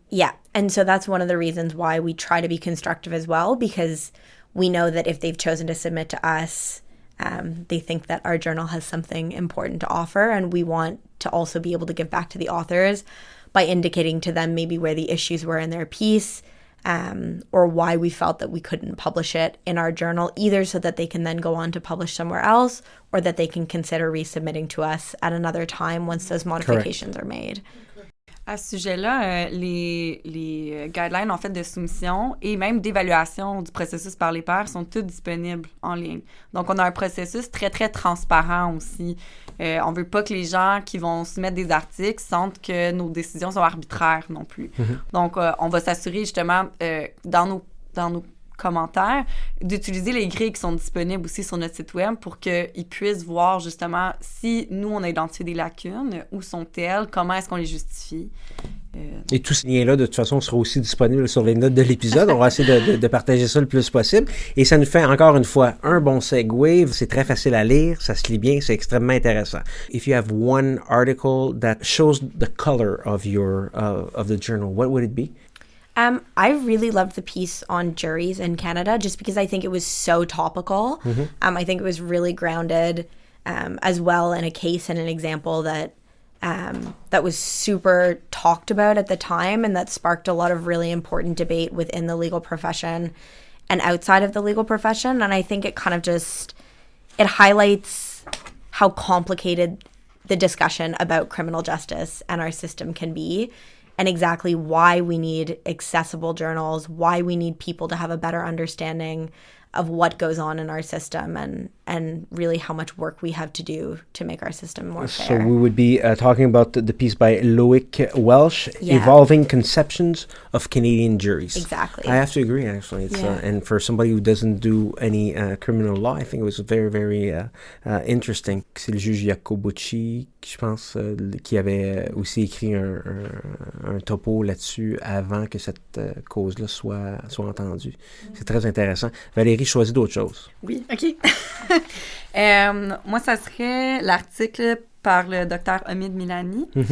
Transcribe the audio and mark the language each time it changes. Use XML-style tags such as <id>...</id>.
<en>Yeah, and so that's one of the reasons why we try to be constructive as well, because we know that if they've chosen to submit to us, they think that our journal has something important to offer, and we want to also be able to give back to the authors by indicating to them maybe where the issues were in their piece, or why we felt that we couldn't publish it in our journal, either so that they can then go on to publish somewhere else, or that they can consider resubmitting to us at another time once those modifications are made.</en> <fr>À ce sujet-là, les guidelines en fait de soumission et même d'évaluation du processus par les pairs sont toutes disponibles en ligne. Donc, on a un processus très, très transparent aussi. On veut pas que les gens qui vont soumettre des articles sentent que nos décisions sont arbitraires non plus. Donc, on va s'assurer justement dans nos commentaires d'utiliser les grilles qui sont disponibles aussi sur notre site web pour qu'ils puissent voir justement si nous, on a identifié des lacunes, où sont-elles, comment est-ce qu'on les justifie. Et tous ces liens-là, de toute façon, seront aussi disponibles sur les notes de l'épisode. On va essayer de partager ça le plus possible. Et ça nous fait, encore une fois, un bon segue. C'est très facile à lire, ça se lit bien, c'est extrêmement intéressant.</fr> <en>If you have one article that shows the color of the journal, what would it be? I really loved the piece on juries in Canada just because I think it was so topical. I think it was really grounded as well in a case and an example that was super talked about at the time and that sparked a lot of really important debate within the legal profession and outside of the legal profession. And I think it kind of it highlights how complicated the discussion about criminal justice and our system can be, and exactly why we need accessible journals, why we need people to have a better understanding of what goes on in our system and really how much work we have to do to make our system more fair. So we would be talking about the piece by Loic Welsh, Evolving Conceptions of Canadian Juries. Exactly. I have to agree, actually. It's, and for somebody who doesn't do any criminal law, I think it was very, very interesting.</en> <fr>C'est le juge Iacobucci, je pense, qui avait aussi écrit un topo là-dessus avant que cette cause-là soit entendue. C'est très intéressant. Valérie choisit d'autres choses. Oui, OK. Moi, ça serait l'article par le docteur Omid Milani.</fr>